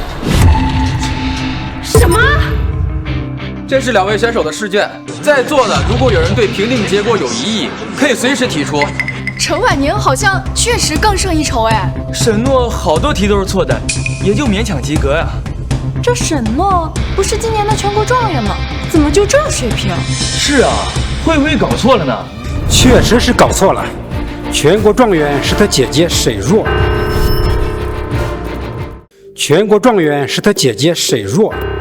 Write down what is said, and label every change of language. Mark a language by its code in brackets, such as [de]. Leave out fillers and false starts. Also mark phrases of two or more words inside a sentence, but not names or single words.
[zh] 什么？这是2位选手的试卷，在座的如果有人对评定結果有疑义，可以隨時提出。陈婉宁好像確實更勝一籌哎。沈諾好多題都是錯的，也就勉強及格呀。這沈諾不是今年的全國狀元嗎？怎麼就這水平？是啊，會不會搞錯了呢？確實是搞錯了。全國狀元是他姐姐沈若，全國狀元是他姐姐沈若。